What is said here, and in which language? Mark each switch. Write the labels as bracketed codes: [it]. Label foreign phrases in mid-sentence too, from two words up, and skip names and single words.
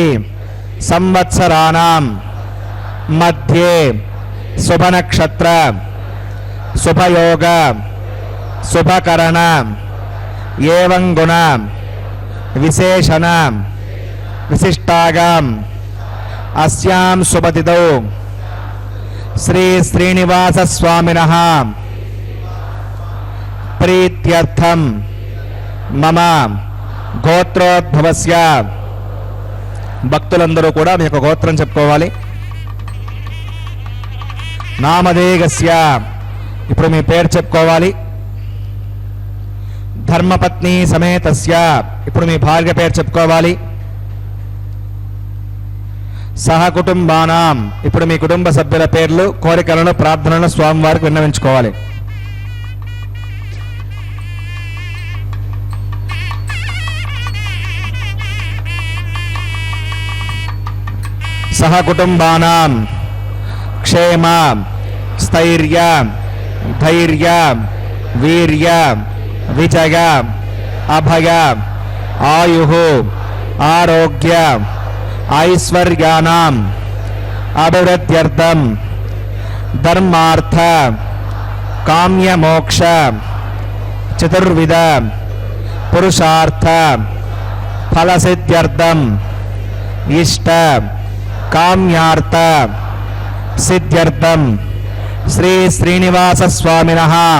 [sa] संवत्सराणां मध्ये शुभनक्षत्र शुभयोग शुभकरण एवं गुण विशेषण विशिष्टागाम अस्यां शुभतिथौ श्री श्रीनिवास स्वामिनः प्रीत्यर्थम मम గోత్రోద్భవస్య [te] భక్తులందరూ కూడా మీ యొక్క గోత్రం చెప్పుకోవాలి. నామధేయస్య ఇప్పుడు మీ పేరు చెప్పుకోవాలి. [sa] ధర్మపత్ని సమేతస్య [te] ఇప్పుడు మీ భార్య పేరు చెప్పుకోవాలి. సహకుటుంబానాం ఇప్పుడు మీ కుటుంబ సభ్యుల పేర్లు కోరికలను ప్రార్థనలను స్వామివారికి విన్నవించుకోవాలి. [sa] सहकुटुंबानां क्षेम स्थैर्य धैर्य वीर्य विजय अभय आयुः आरोग्य ऐश्वर्याणां अभिवृद्ध्यर्थं धर्मार्थ కామ్య మోక్ష చతుర్విధ పురుషార్థ ఫలసిద్ధ్యర్థం ఇష్ట కామ్యార్థ సిద్ధ్యర్థం శ్రీ శ్రీనివాస స్వామినః